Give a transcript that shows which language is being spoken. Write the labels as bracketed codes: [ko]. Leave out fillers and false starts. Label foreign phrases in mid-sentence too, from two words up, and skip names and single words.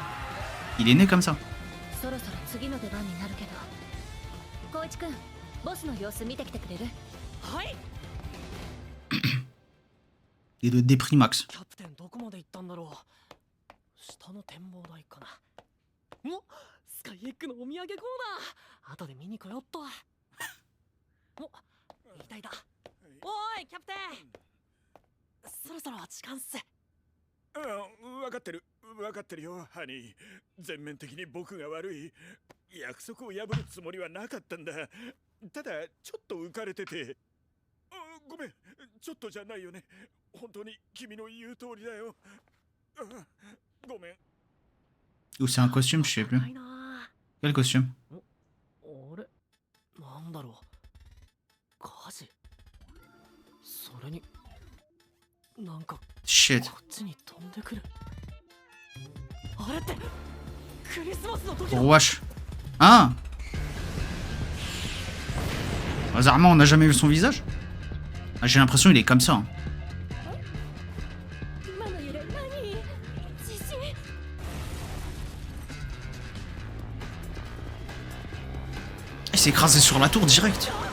[fr] Il est né comme ça. [ja] そろそろ次の出番になるけど。光一くん、ボスの様子見てきてくれる？はい。 [fr] Il est de dépris max. [ja] キャプテンどこまで行ったんだろう。下の展望台かな。お、スカイエッグのお土産コーナー。後で見に来よっと。お、いたいた。おいキャプテン。そろそろ時間っす。分かってる分かってるよハニー。全面的に僕が悪い。約束を破るつもりはなかったんだ。ただちょっと浮かれてて。ごめん、ちょっとじゃないよね。本当に君の言う通りだよ。ごめん。 [fr] Ou c'est un costume, je sais plus. Quel costume? [ja] あれなんだろう。火事。それになんか [en] Shit. [ja] こっちに飛んでくる。あれってクリスマスの時 [fr] Oh wesh. Ah. Bizarrement, on n'a jamais vu son visage. Ah, j'ai l'impression qu'il est comme ça. Hein. Il s'est écrasé sur la tour direct.